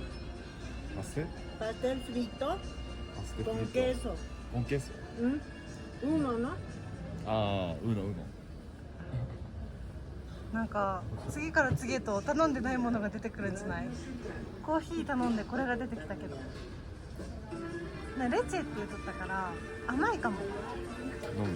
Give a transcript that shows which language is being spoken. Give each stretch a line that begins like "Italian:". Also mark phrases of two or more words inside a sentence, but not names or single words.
Spanish: ¿Pastel? ¿Pastel frito? Pastel Con frito. queso. Con queso. Uno, ¿no?
Japanese: ああ、うの。なんか次から次へと頼んでないものが出てくるんじゃない？コーヒー頼んでこれが出てきたけど、ね、レチェって言っとったから甘いかも。飲むよ。